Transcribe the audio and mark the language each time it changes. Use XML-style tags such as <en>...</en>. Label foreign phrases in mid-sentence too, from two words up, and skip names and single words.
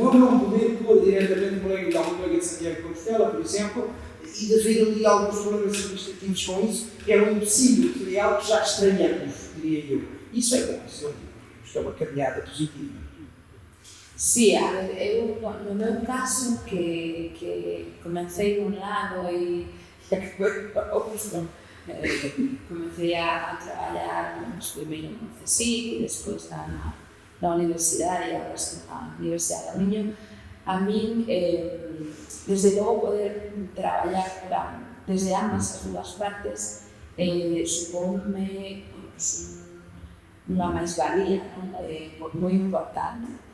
<pt>Eu não poder pôr diretamente um colega de Santiago de Compostela, por exemplo, e de haver ali alguns problemas administrativos com isso, era um empecilho, que é algo que já estranhamos, diria eu. Isso é bom, isso é uma caminhada positiva.</pt> <gl>Sí, a ver, eu, no meu caso, que comecei de un lado e comecei a traballar primeiro no CSIC e despois na universidade, e agora estou na Universidade da Miño. A min, desde logo, poder traballar desde ambas as dúas partes supónme unha máis-valía moi importante.</gl>